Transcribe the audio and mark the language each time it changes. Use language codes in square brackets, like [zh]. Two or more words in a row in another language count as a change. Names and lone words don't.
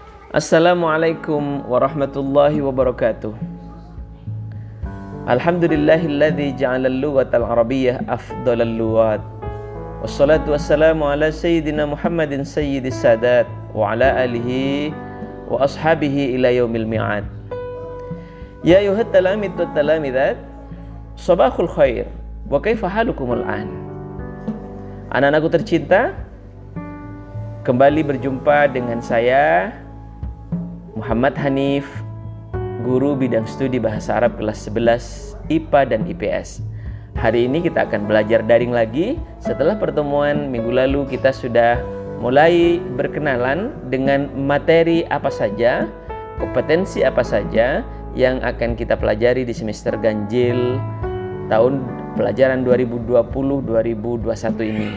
[ar] السلام عليكم ورحمة الله وبركاته. الحمد لله الذي جعل اللغة العربية أفضل اللغات. والصلاة والسلام على سيدنا محمد سيد السادات وعلى آله وأصحابه إلى يوم المعاد. يا أيها التلاميذ والتلميذات صباح الخير وكيف حالكم الآن. [id] Anak-anakku tercinta, kembali berjumpa dengan saya Muhammad Hanif, guru bidang studi bahasa Arab kelas 11 IPA dan IPS. Hari ini kita akan belajar daring lagi. Setelah pertemuan minggu lalu kita sudah mulai berkenalan dengan materi apa saja, kompetensi apa saja yang akan kita pelajari di semester ganjil tahun pelajaran 2020-2021 ini.